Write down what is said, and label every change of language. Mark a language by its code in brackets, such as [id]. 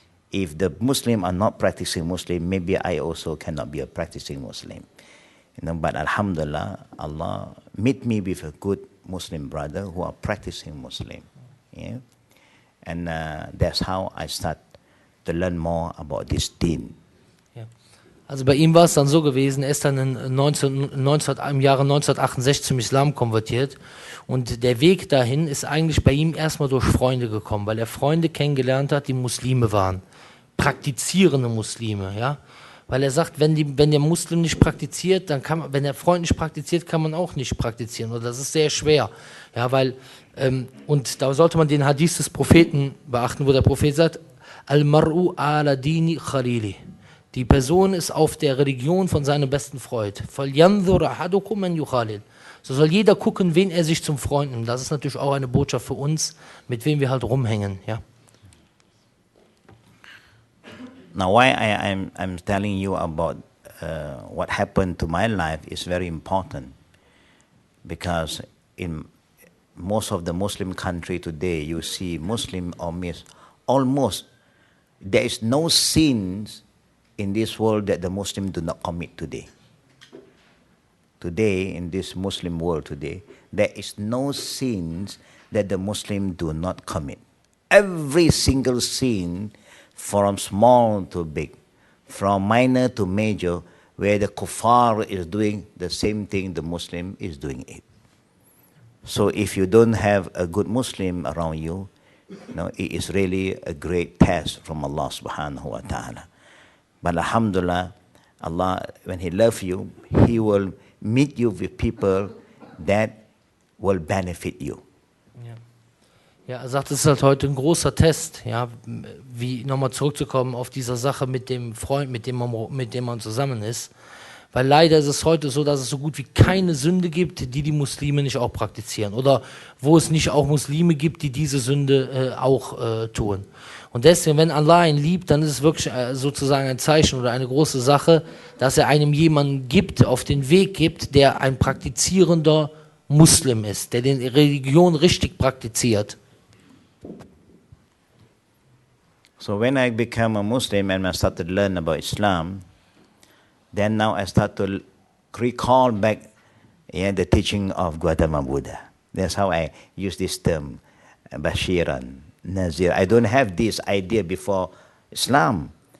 [en] If the Muslim are not practicing Muslim, maybe I also cannot be a practicing Muslim. You know, but Alhamdulillah, Allah meet me with a good Muslim brother who are practicing Muslim. Yeah? And that's how I start to learn more about this deen. [de] Ja. Also bei ihm war es dann so gewesen, er ist dann im Jahre 1968 zum Islam konvertiert und der Weg dahin ist eigentlich bei ihm erstmal durch Freunde gekommen, weil er Freunde kennengelernt hat, die Muslime waren, praktizierende Muslime, ja. Weil er sagt, wenn der Muslim nicht praktiziert, dann kann man, wenn der Freund nicht praktiziert, kann man auch nicht praktizieren. Und das ist sehr schwer. Ja, weil, und da sollte man den Hadith des Propheten beachten, wo der Prophet sagt, [ar] Al-mar'u ala dini khalili. [de] Die Person ist auf der Religion von seinem besten Freund. [ar] Falyanzur ahadukum man yukhalil. [de] So soll jeder gucken, wen er sich zum Freund nimmt. Das ist natürlich auch eine Botschaft für uns, mit wem wir halt rumhängen. Ja. [en] Now, why I'm telling you about what happened to my life is very important, because in most of the Muslim country today, you see Muslim or almost there is no sins in this world that the Muslim do not commit today. Today, in this Muslim world today, there is no sins that the Muslim do not commit. Every single sin, from small to big, from minor to major, where the kuffar is doing the same thing the Muslim is doing it. So if you don't have a good Muslim around you, you know, it is really a great test from Allah subhanahu wa ta'ala. But alhamdulillah, Allah, when He loves you, He will meet you with people that will benefit you. [de] Ja, er sagt, es ist halt heute ein großer Test, ja, wie nochmal zurückzukommen auf dieser Sache mit dem Freund, mit dem man zusammen ist. Weil leider ist es heute so, dass es so gut wie keine Sünde gibt, die Muslime nicht auch praktizieren. Oder wo es nicht auch Muslime gibt, die diese Sünde auch tun. Und deswegen, wenn Allah ihn liebt, dann ist es wirklich sozusagen ein Zeichen oder eine große Sache, dass er einem jemanden gibt, auf den Weg gibt, der ein praktizierender Muslim ist, der die Religion richtig praktiziert. [en] So when I became a Muslim and I started to learn about Islam, then now I start to recall back the teaching of Gautama Buddha. That's how I use this term, Bashiran, Nazir. I don't have this idea before Islam.